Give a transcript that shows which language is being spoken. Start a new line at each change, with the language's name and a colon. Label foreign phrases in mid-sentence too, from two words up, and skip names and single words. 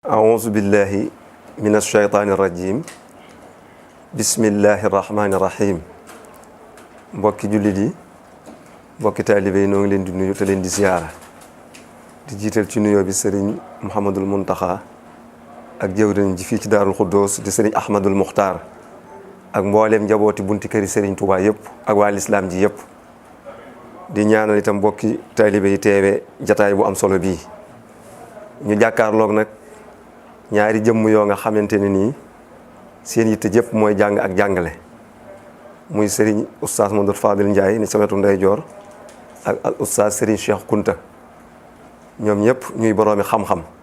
Arabic: أعوذ بالله من الشيطان الرجيم بسم الله الرحمن الرحيم
Wolof: mbokki jullit yi mbokki taalibe yi noo ngi leen di nuyu te leen di ziyaara di jiital ci nuyoo bi sëriñ Mouhamadul Muntaxa ak jëwriñ ji fii ci Daarul Xuddoos di sëriñ Ahmadul Muxtaar ak mbooleem njabooti bunti këri sëriñ Touba yëpp ak waa lislaam ji yëpp di ñaanal itam mbokki taalibe yi teewe jataay bu am solo bii ñu jàkkaarloog nag ñaari jëmm yoo nga xamante ne nii seen yitte jëpp mooy jàng ak jàngale muy sëriñ oustaz Modou Fadil Ndiaye ni sa wetu ndeyjoor ak al oustaz sëriñ Cheikh Kunta ñoom ñëpp ñuy boroomi xam-xam